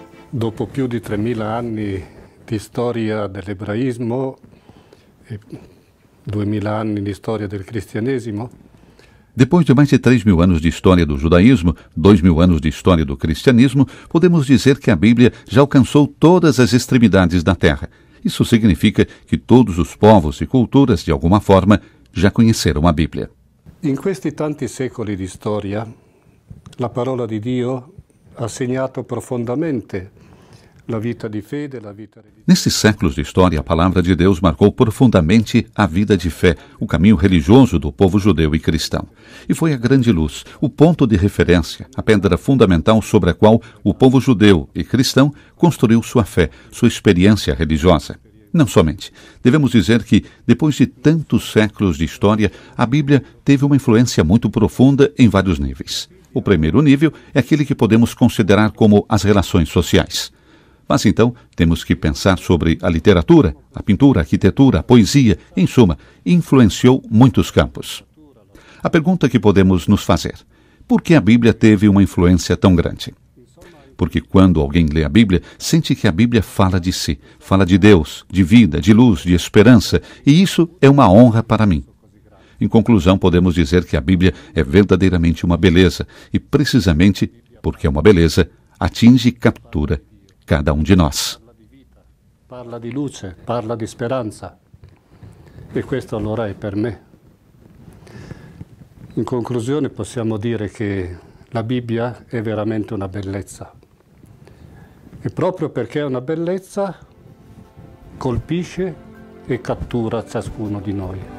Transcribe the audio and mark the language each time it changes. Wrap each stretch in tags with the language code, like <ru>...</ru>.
<it>Dopo più di 3000 anni di storia dell'ebraismo e 2000 anni di storia del cristianesimo,</it> <pt>depois de mais de 3.000 anos de história do judaísmo, 2.000 anos de história do cristianismo, podemos dizer que a Bíblia já alcançou todas as extremidades da terra. Isso significa que todos os povos e culturas, de alguma forma, já conheceram a Bíblia.</pt> <it>In questi tanti secoli di storia, la parola di Dio ha segnato profondamente la vita di fede, la vita religiosa.</it> <pt>Nesses séculos de história, a palavra de Deus marcou profundamente a vida de fé, o caminho religioso do povo judeu e cristão. E foi a grande luz, o ponto de referência, a pedra fundamental sobre a qual o povo judeu e cristão construiu sua fé, sua experiência religiosa. Não somente. Devemos dizer que, depois de tantos séculos de história, a Bíblia teve uma influência muito profunda em vários níveis. O primeiro nível é aquele que podemos considerar como as relações sociais. Mas então temos que pensar sobre a literatura, a pintura, a arquitetura, a poesia, em suma, influenciou muitos campos. A pergunta que podemos nos fazer: por que a Bíblia teve uma influência tão grande? Porque quando alguém lê a Bíblia, sente que a Bíblia fala de si, fala de Deus, de vida, de luz, de esperança, e isso é uma honra para mim. Em conclusão, podemos dizer que a Bíblia é verdadeiramente uma beleza, e precisamente porque é uma beleza, atinge e captura cada um de nós.</pt> <it>Parla di luce, parla di speranza. E questo allora è per me. In conclusione possiamo dire che la Bibbia è veramente una bellezza. E proprio perché è una bellezza, colpisce e cattura ciascuno di noi.</it>